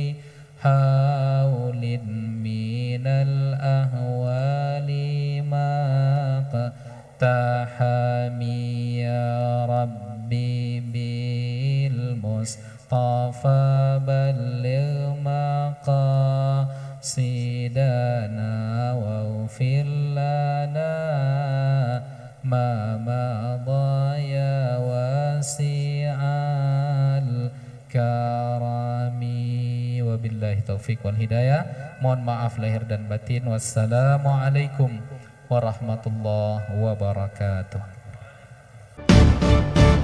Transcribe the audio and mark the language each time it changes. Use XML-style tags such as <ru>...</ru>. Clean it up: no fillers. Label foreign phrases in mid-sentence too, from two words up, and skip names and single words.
<ar>حول من الأهوال ما اقتحمي يا ربي بالمصطفى بلغ مقاصدنا واغفر لنا ما مضى يا واسع الكرم. وبالله التوفيق والهداية.</ar> <id>Mohon maaf lahir dan batin.</id> <ar>والسلام عليكم ورحمة الله وبركاته.</ar>